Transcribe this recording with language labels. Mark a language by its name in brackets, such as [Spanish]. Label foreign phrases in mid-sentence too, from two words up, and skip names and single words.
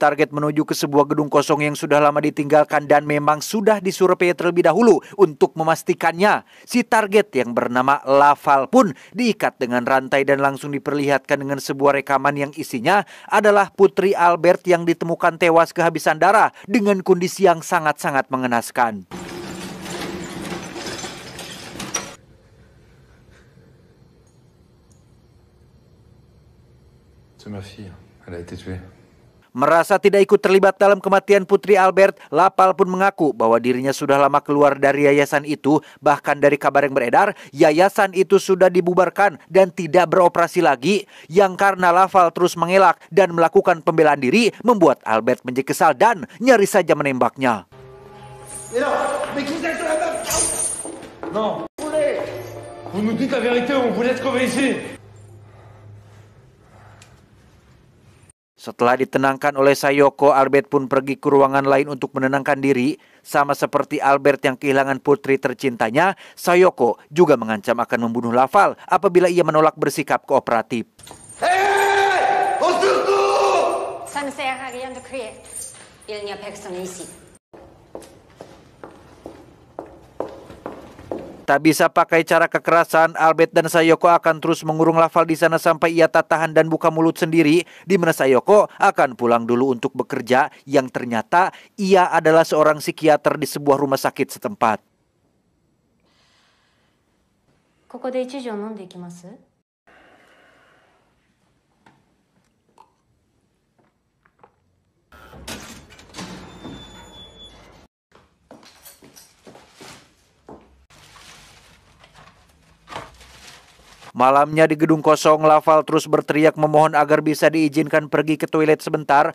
[Indonesian] target menuju ke sebuah gedung kosong yang sudah lama ditinggalkan dan memang sudah disurvei terlebih dahulu untuk memastikannya. Si target yang bernama Laval pun diikat dengan rantai dan langsung diperlihatkan dengan sebuah rekaman yang isinya adalah putri Albert yang ditemukan tewas kehabisan darah dengan kondisi yang sangat-sangat mengenaskan. [French] C'est ma fille. Elle a été tuée. [Indonesian] Merasa tidak ikut terlibat dalam kematian putri Albert, Laval pun mengaku bahwa dirinya sudah lama keluar dari yayasan itu. Bahkan dari kabar yang beredar, yayasan itu sudah dibubarkan dan tidak beroperasi lagi. Yang karena Laval terus mengelak dan melakukan pembelaan diri, membuat Albert menjadi kesal dan nyaris saja menembaknya. [French] Non. Vous nous dites la vérité ou on vous laisse crever ici. [Indonesian] Setelah ditenangkan oleh Sayoko, Albert pun pergi ke ruangan lain untuk menenangkan diri. Sama seperti Albert yang kehilangan putri tercintanya, Sayoko juga mengancam akan membunuh Laval apabila ia menolak bersikap kooperatif. [French] Ça ne sert à rien de crier. Il n'y a personne ici. [Indonesian] Tak bisa pakai cara kekerasan, Albert dan Sayoko akan terus mengurung Laval di sana sampai ia tak tahan dan buka mulut sendiri, di mana Sayoko akan pulang dulu untuk bekerja, yang ternyata ia adalah seorang psikiater di sebuah rumah sakit setempat. [Japanese] ここで一錠飲んでいきます? [Indonesian] Malamnya di gedung kosong, Laval terus berteriak memohon agar bisa diizinkan pergi ke toilet sebentar.